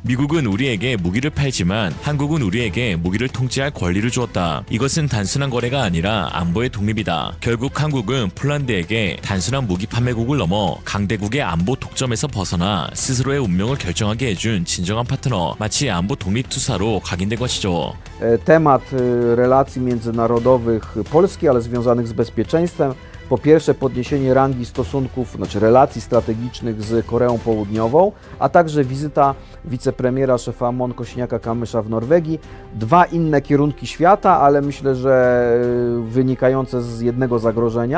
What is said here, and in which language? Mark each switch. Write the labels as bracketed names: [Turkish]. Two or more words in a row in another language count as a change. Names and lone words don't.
[Korean] 미국은 우리에게 무기를 팔지만 한국은 우리에게 무기를 통제할 권리를 주었다. 이것은 단순한 거래가 아니라 안보의 독립이다. 결국 한국은 폴란드에게 단순한 무기 판매국을 넘어 강대국의 안보 독점에서 벗어나 스스로의 운명을 결정하게 해준 진정한 파트너, 마치 안보 독립투사로 각인된 것이죠. [Polish] Temat relacji międzynarodowych Polski, ale związanych z bezpieczeństwem. Po pierwsze podniesienie rangi stosunków, znaczy relacji strategicznych z Koreą Południową, a także wizyta wicepremiera szefa MON Kosiniaka-Kamysza w Norwegii. Dwa inne kierunki świata, ale myślę, że wynikające z jednego zagrożenia.